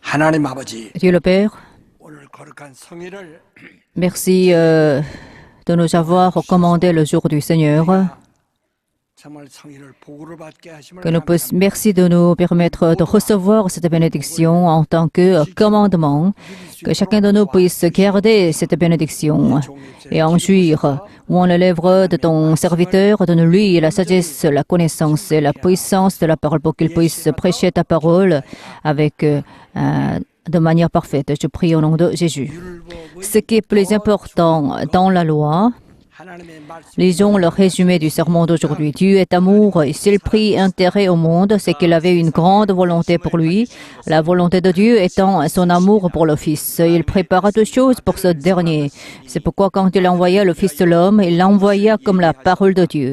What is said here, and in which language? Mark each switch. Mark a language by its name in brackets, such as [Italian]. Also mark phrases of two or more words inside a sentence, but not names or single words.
[Korean] 하나님 아버지, [French] Dieu le Père, [Korean] 오늘 거룩한 성일을 [French] merci de nous avoir recommandé le jour du Seigneur. [Korean] 정말 성일을 복으로 받게 하심을 [French] Merci de nous permettre de recevoir cette bénédiction en tant que commandement, que chacun de nous puisse garder cette bénédiction et en jouir. Où on l'œuvre de ton serviteur, donne-lui la sagesse, la connaissance et la puissance de la parole pour qu'il puisse prêcher ta parole avec de manière parfaite. Je prie au nom de Jésus. Ce qui est plus important dans la loi, [Korean] 하나님의 말씀 [French] lisons le résumé du sermon d'aujourd'hui. Dieu est amour et s'il prit intérêt au monde, c'est qu'il avait une grande volonté pour lui. La volonté de Dieu étant son amour pour le Fils. Il prépara toutes choses pour ce dernier. C'est pourquoi quand il envoya le Fils de l'homme, il l'envoya comme la parole de Dieu.